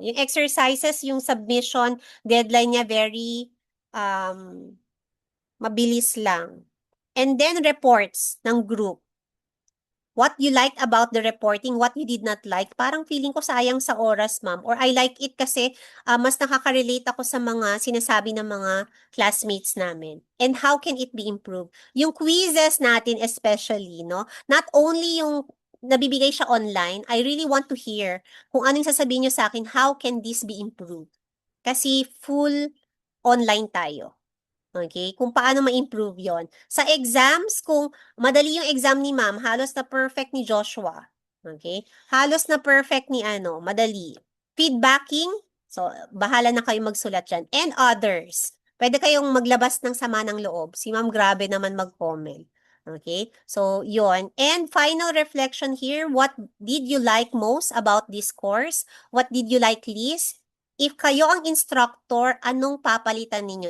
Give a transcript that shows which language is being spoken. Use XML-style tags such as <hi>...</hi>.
<tl>Yung exercises, yung submission, deadline niya very mabilis lang.</tl> <en>And then reports ng group. What you liked about the reporting, what you did not like,</en> <tl>parang feeling ko sayang sa oras, ma'am.</tl> <en>Or I like it</en> <tl>kasi mas nakaka-relate ako sa mga sinasabi ng mga classmates namin.</tl> <en>And how can it be improved? Yung quizzes natin especially, no? Not only yung nabibigay siya online, I really want to hear</en> <tl>kung anong sasabihin nyo sa akin,</tl> <en>how can this be improved?</en> <tl>Kasi full online tayo. Okay? Kung paano ma-improve yon. Sa exams, kung madali yung exam ni ma'am, halos na perfect ni Joshua. Okay? Halos na perfect ni madali. Feedbacking, so bahala na kayo magsulat dyan.</tl> <en>And others.</en> <tl>Pwede kayong maglabas ng sama ng loob. Si ma'am grabe naman mag-comment. Okay? So, yon.</tl> <en>And final reflection here, what did you like most about this course? What did you like least?</en> <tl>If kayo ang instructor, anong papalitan ninyo?</tl>